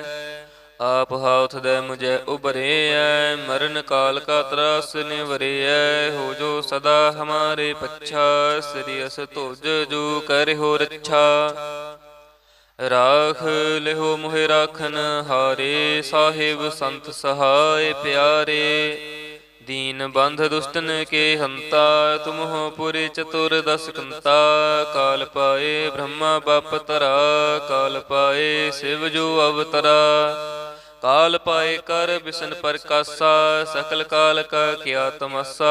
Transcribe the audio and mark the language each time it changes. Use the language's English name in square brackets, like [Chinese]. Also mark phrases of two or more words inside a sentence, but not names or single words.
[Braj] आप हाथ दे मुझे उबरिऐ, मरन काल का त्रास निवरिऐ। हो जो सदा हमारे पच्छा, स्री अस तुज जू करियो रच्छा। राख लियो मोहि राखन हारे, साहिब संत सहाइ पियारे। दीन बंध दुष्टन के हंता, तुम हो पुरी चतुर दस कंता। काल पाए ब्रह्मा बाप तरा, काल पाए शिव जो अवतरा। काल पाए कर बिसन प्रकाशा, सकल काल का किया तमाशा।